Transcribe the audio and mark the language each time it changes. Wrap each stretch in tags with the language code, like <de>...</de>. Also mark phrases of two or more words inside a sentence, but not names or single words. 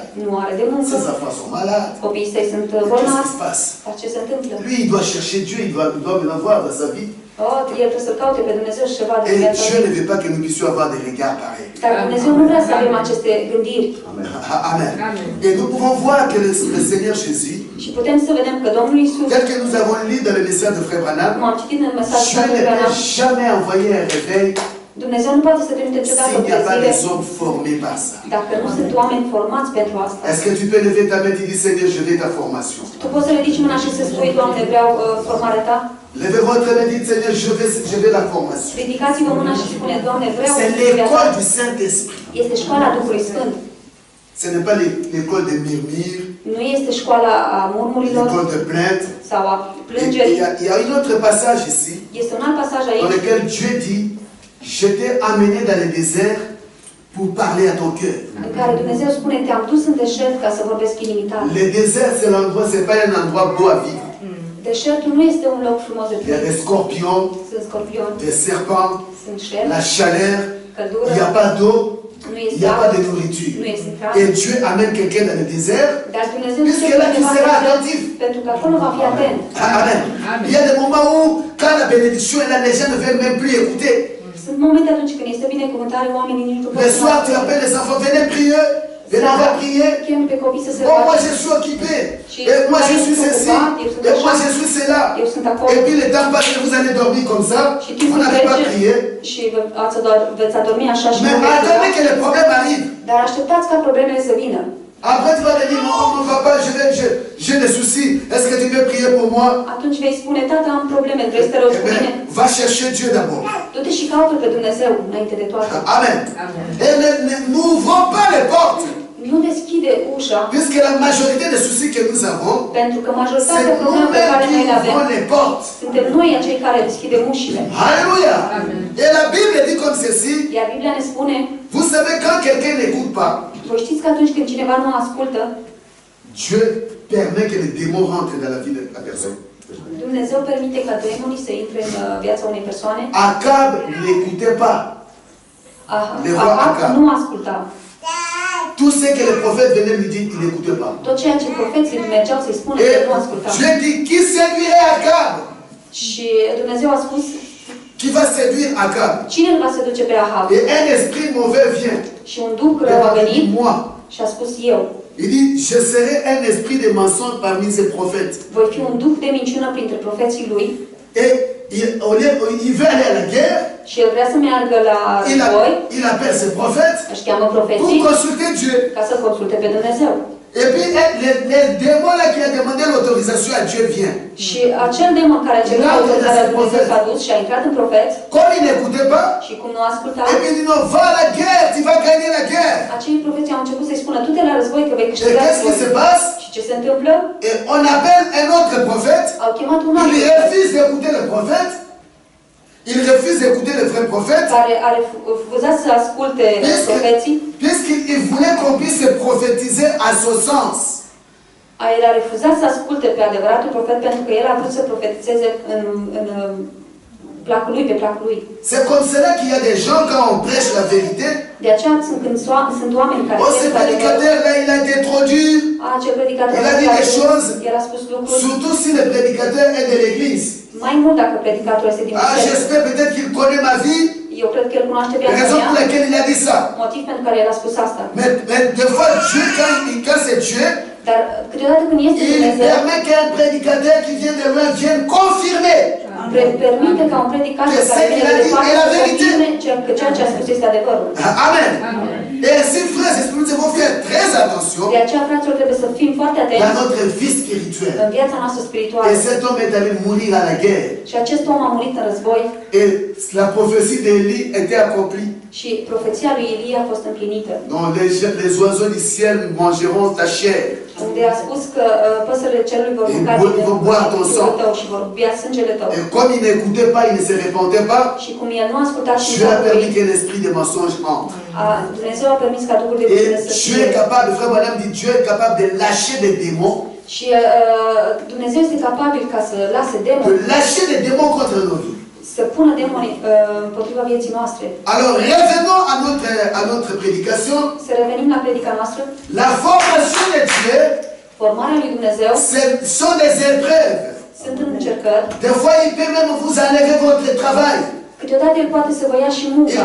<ro>nu are de muncă,</ro> <fr>Ses enfants sont malades.</fr> <ro>copiii săi sunt</ro> <fr>Qu'est-ce qui</fr> <ro>bolnavi,</ro> <fr>se passe?</fr> <ro>dar ce se întâmplă?</ro> <fr>Lui, il doit chercher Dieu, il doit l'avoir dans sa vie.</fr> <ro>El trebuie să-L caute pe Dumnezeu și să vadă</ro> <fr>Et</fr> <ro>viața</ro> <fr>Dieu</fr> <ro>lui.</ro> <fr>ne veut pas que nous puissions avoir des regards pareils.</fr> <ro>Dar Dumnezeu nu vrea să avem aceste gândiri. Amen.</ro> <fr>Et nous pouvons voir que le Seigneur Jésus,</fr> <ro>Și putem să vedem că Domnul Iisus,</ro> <fr>tel que nous avons lu dans le message de Frère</fr> <ro>cum Branham, am citit în mesajul</ro> <fr>Dieu ne</fr> <ro>lui Branham,</ro> <fr>peut jamais envoyer un réveil</fr> <ro>Dumnezeu nu poate să trimite niciodată</ro> <fr>s'il n'y a pas</fr> <ro>trezire</ro> <fr>des hommes formés par ça.</fr> <ro>dacă nu sunt oameni formați pentru asta.</ro> <fr>Est-ce que tu peux lever ta main et dire, Seigneur, je veux ta formation?</fr> <ro>Tu poți să ridici mâna și să spui, Doamne, vreau formarea Ta?</ro> <fr>Levez votre main et dites, Seigneur, je veux la formation.</fr> <ro>Ridicați-vă mâna și spune, Doamne, vreau</ro> <fr>C'est l'école du Saint-Esprit.</fr> <ro>Este școala Duhului Sfânt.</ro> <fr>Ce n'est pas l'école de murmures,</fr> <ro>Nu este școala a murmurilor</ro> <fr>l'école de plainte.</fr> <ro>sau a</ro> <fr>Et</fr> <ro>plângerii.</ro> <fr>il y a un autre passage ici,</fr> <ro>Este un alt pasaj</ro> <fr>dans</fr> <ro>aici</ro> <fr>lequel Dieu dit, je t'ai amené dans le désert pour parler à ton cœur.</fr> <ro>în care Dumnezeu spune, te-am dus în deșert ca să vorbesc inimii tale.</ro> <fr>Le désert, c'est l'endroit, c'est pas un endroit beau à vivre.</fr> <ro>Deșertul nu este un loc frumos de</ro> <fr>Il y a</fr> <ro>trăit.</ro> <fr>des scorpions,</fr> <ro>Sunt scorpioni,</ro> <fr>des serpents,</fr> <ro>sunt șerpi,</ro> <fr>la chaleur,</fr> <ro>căldură,</ro> <fr>il n'y a pas d'eau,</fr> <ro>nu</ro> <fr>il</fr> <ro>este</ro> <fr>n'y a pas</fr> <ro>apă,</ro> <fr>de nourriture.</fr> <ro>nu este hrană.</ro> <fr>Et Dieu amène quelqu'un dans le désert,</fr> <ro>Dar Dumnezeu</ro> <fr>puisque</fr> <ro>duce</ro> <fr>là tu</fr> <ro>cineva</ro> <fr>seras</fr> <ro>în deșert,</ro> <fr>attentif.</fr> <ro>pentru că acolo va fi atent. Amen.</ro> <fr>Il y a des moments où, quand la bénédiction est là, les gens ne veulent même plus écouter.</fr> <ro>Sunt momente atunci când este binecuvântare, oamenii nici nu pot</ro> <fr>Le</fr> <ro>să</ro> <fr>soir, tu appelles les enfants, venez prier, venez, on va prier.</fr> <ro>chem pe copii să se</ro> <fr>Oh, moi</fr> <ro>roage.</ro> <fr>je suis occupé. Et moi je suis ceci. Et moi je suis cela.</fr> <ro>Eu sunt acolo.</ro> <fr>Et puis le temps passe que vous allez dormir comme ça.</fr> <ro>Și</ro> <fr>Vous</fr> <ro>timpul</ro> <fr>n'avez pas</fr> <ro>trece</ro> <fr>prié.</fr> <ro>și veți adormi așa și</ro> <fr>Mais</fr> <ro>nu veți</ro> <fr>attendez</fr> <ro>ruga.</ro> <fr>que les problèmes arrivent.</fr> <ro>Dar așteptați ca problemele să vină.</ro> <fr>Après tu vas me dire, non, mon papa, j'ai des soucis. Est-ce que tu peux prier pour moi?</fr> <ro>Atunci vei spune, tata, am probleme, vrei să te rogi</ro> <fr>Eh</fr> <ro>cu mine?</ro> <fr>bien, va chercher Dieu d'abord.</fr> <ro>Du-te și caută pe Dumnezeu înainte de toate. Amen.</ro> <fr>Et n'ouvrons pas les portes.</fr> <ro>Nu deschide ușa,</ro> <fr>Puisque la majorité des soucis que nous avons,</fr> <ro>pentru că</ro> <fr>c'est</fr> <ro>majoritatea problemelor pe care noi</ro> <fr>nous-mêmes le qui</fr> <ro>avem,</ro> <fr>ouvrons les portes.</fr> <ro>suntem noi acei care deschidem ușile. Alléluia.</ro> <fr>Et la Bible dit comme ceci,</fr> <ro>Iar Biblia ne spune,</ro> <fr>vous savez, quand quelqu'un n'écoute pas,</fr> <ro>voi știți că atunci când cineva nu ascultă,</ro> <fr>Dieu permet que les démons rentrent dans la vie de la personne.</fr> <ro>Dumnezeu permite ca demonii să intre în viața unei persoane.</ro> <fr>Acab n'écoutait pas</fr> <ro>Ahab nu asculta.</ro> <fr>tout ce que les prophètes venaient lui dire, il n'écoutait pas.</fr> <ro>Tot ceea ce profeții mergeau să-i spună,</ro> <fr>Et</fr> <ro>el nu asculta.</ro> <fr>Dieu dit, qui séduirait Acab?</fr> <ro>Și Dumnezeu a spus,</ro> <fr>Qui va séduire Acab?</fr> <ro>cine îl va seduce pe Ahab?</ro> <fr>Et un esprit mauvais vient.</fr> <ro>Și un duh rău a</ro> <fr>Il</fr> <ro>venit</ro> <fr>dit, moi.</fr> <ro>și a spus eu.</ro> <fr>Il dit, je serai un esprit de mensonge parmi ces prophètes.</fr> <ro>Voi fi un duh de minciună printre profeții lui</ro> <fr>Et il veut aller à la guerre.</fr> <ro>și el vrea să meargă la război,</ro> <fr>Il appelle ses prophètes</fr> <ro>își cheamă</ro> <fr>pour</fr> <ro>profeții</ro> <fr>consulter Dieu.</fr> <ro>ca să consulte pe Dumnezeu.</ro> <fr>Et puis, les démons là qui a demandé l'autorisation à Dieu vient.</fr> <ro>Și acel demon care a cerut autorizarea lui Dumnezeu s-a dus și a intrat în profet</ro> <fr>Comme il n'écoutait pas,</fr> <ro>și cum nu asculta,</ro> <fr>et puis il dit non, va à la guerre, tu vas gagner la guerre.</fr> <ro>acei profeți au început să-i spună, du-te la război că vei</ro> <fr>Et</fr> <ro>câștiga</ro> <fr>qu'est-ce qui se</fr> <ro>războiul.</ro> <fr>passe?</fr> <ro>Și ce se întâmplă?</ro> <fr>Et on appelle un autre prophète.</fr> <ro>Au chemat un alt</ro> <fr>Il refuse d'écouter le prophète. Il refuse d'écouter le vrai prophète.</fr> <ro>care a refuzat să asculte profeții.</ro> <fr>Puisqu'il voulait qu'on puisse se prophétiser à son sens.</fr> <ro>El a refuzat să asculte pe adevăratul profet pentru că el a vrut să profetizeze placul lui, pe placul lui.</ro> <fr>C'est comme cela qu'il y a des gens, quand on prêche la vérité,</fr> <ro>De aceea sunt oameni care</ro> <fr>oh, ce prédicateur-là, il a été trop dur.</fr> <ro>ce predicator</ro> <fr>Il a dit des choses,</fr> <ro>el a spus lucruri.</ro> <fr>surtout si le prédicateur est de l'église.</fr> <ro>Mai mult dacă predicatorul este din</ro> <fr>Ah,</fr> <ro>biserică.</ro> <fr>j'espère peut-être qu'il connaît ma vie,</fr> <ro>Eu cred că el cunoaște</ro> <fr>la</fr> <ro>viața</ro> <fr>raison pour</fr> <ro>mea,</ro> <fr>laquelle il a dit ça.</fr> <ro>motiv pentru care el a spus asta.</ro> <fr>Mais des fois, Dieu, quand c'est Dieu,</fr> <ro>Dar câteodată când este</ro> <fr>il</fr> <ro>Dumnezeu,</ro> <fr>permet qu'un prédicateur qui vient de loin vienne confirmer.</fr> <ro>permite ca un predicator care vine de departe să confirme că ceea ce a spus este adevărul. Amen.</ro> <fr>Et ainsi, frères et sœurs, nous devons faire très attention</fr> <ro>De aceea, fraților, trebuie să fim foarte</ro> <fr>dans</fr> <ro>atenți</ro> <fr>notre vie spirituelle.</fr> <ro>în viața noastră spirituală.</ro> <fr>Et cet homme est allé mourir à la guerre.</fr> <ro>Și acest om a murit în război</ro> <fr>Et la prophétie d'Élie était accomplie.</fr> <ro>și profeția lui Ilie a fost împlinită.</ro> <fr>Non, les oiseaux du ciel mangeront ta chair.</fr> <ro>Unde a spus că păsările cerului vor mânca din trupul tău și vor bea sângele tău.</ro> <fr>Et comme il n'écoutait pas, il ne se répandait pas,</fr> <ro>Și cum el nu a ascultat și</ro> <fr>Dieu a permis qu'un esprit de mensonge entre.</fr> <ro>Dumnezeu a permis ca Duhul de</ro> <fr>Et</fr> <ro>minciună să</ro> <fr>Dieu est</fr> <ro>fie.</ro> <fr>capable, frère madame dit, Dieu est capable de lâcher des démons,</fr> <ro>Și Dumnezeu este capabil ca să lase</ro> <fr>de</fr> <ro>demoni,</ro> <fr>lâcher des démons contre nos vies.</fr> <ro>să pună demoni împotriva vieții noastre.</ro> <fr>Alors revenons à notre prédication.</fr> <ro>Să revenim la predica noastră.</ro> <fr>La formation de Dieu,</fr> <ro>Formarea lui Dumnezeu</ro> <fr>ce sont des épreuves.</fr> <ro>sunt încercări.</ro> <fr>Des fois, il peut même vous enlever votre travail.</fr> <ro>Câteodată El poate să vă ia și</ro> <fr>Il</fr> <ro>munca,</ro>